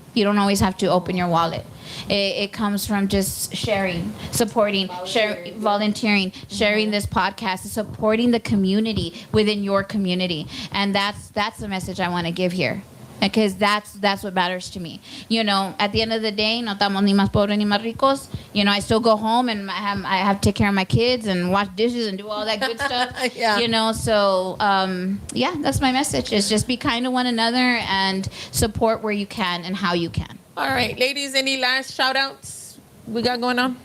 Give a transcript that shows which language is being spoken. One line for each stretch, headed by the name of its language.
English: You don't always have to open your wallet. It comes from just sharing, supporting, volunteering, sharing this podcast, supporting the community within your community. And that's the message I want to give here. Because that's what matters to me. You know, at the end of the day,
Spanish: no estamos ni más pobres ni más ricos.
English: You know, I still go home and I have to take care of my kids and wash dishes and do all that good stuff. Yeah. You know, so yeah, that's my message. Is just be kind to one another and support where you can and how you can. All right, ladies, any last shout outs we got going on?